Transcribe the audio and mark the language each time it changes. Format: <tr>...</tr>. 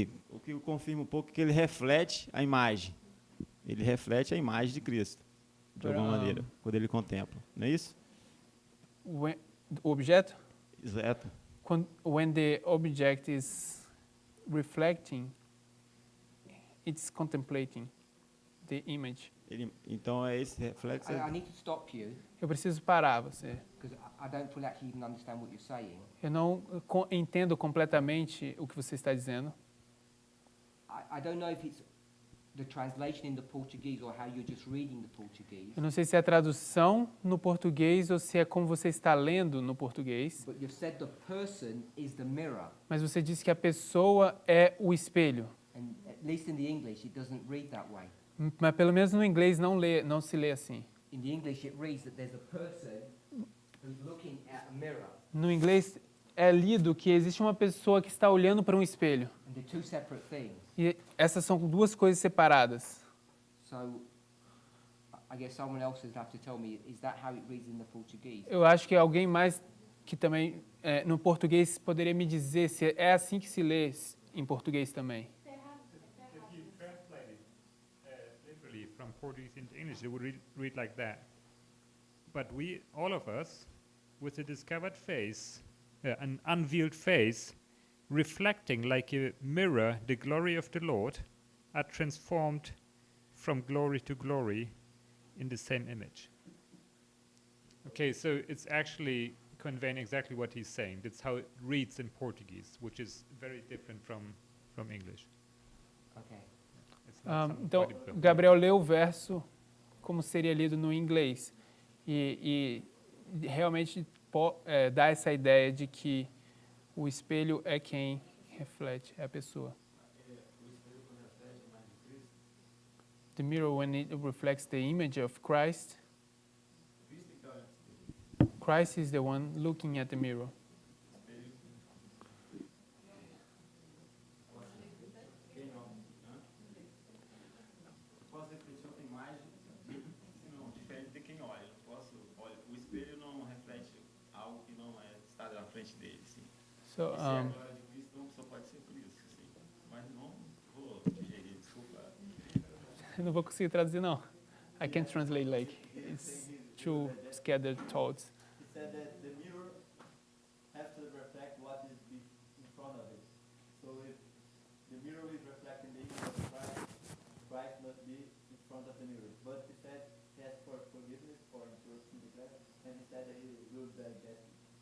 <pt>o que confirma um pouco é que ele reflete a imagem. Ele reflete a imagem de Cristo, de alguma maneira, quando ele contempla. Não é isso? o objeto, Exato.</pt> <en>when the object is reflecting, it's contemplating the image.</en> <pt>Então é esse reflexo.</pt> <en>I need to stop you</en> <pt>Eu preciso parar você.</pt> <en>because I don't fully actually even understand what you're saying.</en> <pt>Eu não entendo completamente o que você está dizendo.</pt> <en>I don't know if it's the translation in the Portuguese or how you're just reading the Portuguese.</en> <pt>Eu não sei se é a tradução no português ou se é como você está lendo no português.</pt> <en>But you've said the person is the mirror,</en> <pt>Mas você disse que a pessoa é o espelho.</pt> <en>and at least in the English it doesn't read that way.</en> <pt>Mas pelo menos no inglês não se lê assim.</pt> <en>In the English it reads that there's a person who's looking at a mirror,</en> <pt>No inglês é lido que existe uma pessoa que está olhando para um espelho.</pt> <en>and they're two separate things.</en> <pt>E essas são duas coisas separadas.</pt> <en>So I guess someone else has have to tell me, is that how it reads in the Portuguese?</en> <pt>Eu acho que alguém mais que também no português poderia me dizer se é assim que se lê em português também.</pt> <en>If you translate it literally from Portuguese into English, it would read like that. But we, all of us, with a discovered face, an unveiled face, reflecting like a mirror the glory of the Lord, are transformed from glory to glory in the same image. Okay, so it's actually conveying exactly what he's saying. That's how it reads in Portuguese, which is very different from English. Okay. It's not some</en> <pt>Então,</pt> <en>bodybuilding.</en> <pt>Gabriel leu o verso como seria lido no inglês. E realmente dá essa ideia de que o espelho é quem reflete, é a pessoa.</pt> <en>The mirror, when it reflects the image of Christ, Christ is the one looking at the mirror.</en> <pt>Posso refletir outra imagem, não, diferente de quem olha. O espelho não reflete algo que não está na frente dele, sim.</pt> <en>So,</en> <pt>Se é a glória de Cristo, não só pode ser Cristo, sim. Mas não vou digerir, desculpa. eu não vou conseguir traduzir, não.</pt> <en>I can't translate like it's two scattered thoughts. He said that the mirror has to reflect what is in front of it. So if the mirror is reflecting the image of Christ, Christ must be in front of the mirror. But he said he asked for forgiveness for interrupting the class, and he said that he will digest it.</en>